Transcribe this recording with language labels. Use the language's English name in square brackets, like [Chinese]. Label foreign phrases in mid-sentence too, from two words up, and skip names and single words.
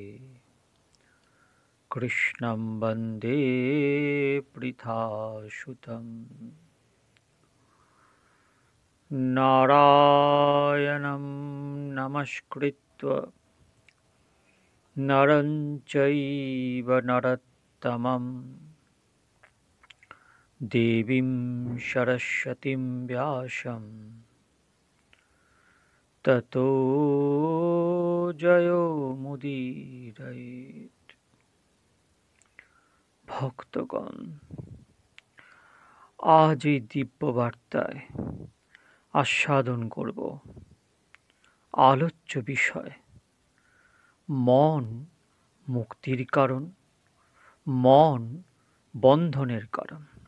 [Sanskrit] कृष्णं वन्दे पृथासुतं नारायणं नमस्कृत्य नरं चैव नरोत्तमं देवीं सरस्वतीं व्यासं ततो जयोमुदीरयेत्। [Bangla] ভক্তগণ, আজ এই দিব্য বার্তায় আস্বাদন করব আলোচ্য বিষয় মন মুক্তির কারণ, মন বন্ধনের কারণ।